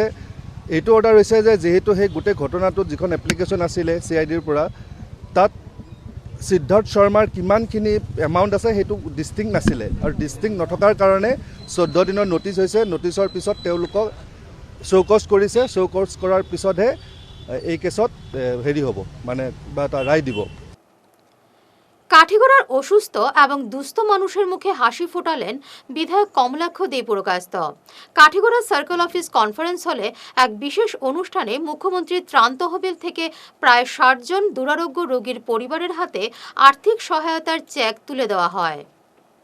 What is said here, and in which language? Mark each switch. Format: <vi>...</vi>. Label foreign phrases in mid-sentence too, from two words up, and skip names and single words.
<as>এইটো অৰ্ডাৰ হৈছে যে যিহেতু সেই গোটেই ঘটনাটোত যিখন এপ্লিকেশ্যন আছিলে CIDৰ পৰা, তাত সিদ্ধাৰ্থ শৰ্মাৰ কিমানখিনি এমাউণ্ট আছে সেইটো ডিষ্টিংক্ট নাছিলে, আৰু ডিষ্টিংক্ট নথকাৰ কাৰণে 14 দিনৰ ন'টিছ হৈছে। ন'টিছৰ পিছত তেওঁলোকক শ্ব'কজ কৰিছে। শ্ব'কজ কৰাৰ পিছতহে এই কেছত হেৰি হ'ব, মানে বা এটা রায় দিব।</as> <bn>কাঠিগড়ার অসুস্থ এবং দুস্থ মানুষের মুখে হাসি ফোটালেন বিধায়ক কমলাক্ষ দে পুরকায়স্থ। কাঠিগড়া</bn> <en>circle office conference</en> <bn>হলে এক বিশেষ অনুষ্ঠানে মুখ্যমন্ত্রীর ত্রাণ তহবিল থেকে প্রায় 60 জন দুরারোগ্য রোগীর পরিবারের হাতে আর্থিক সহায়তার চেক তুলে দেওয়া হয়।</bn>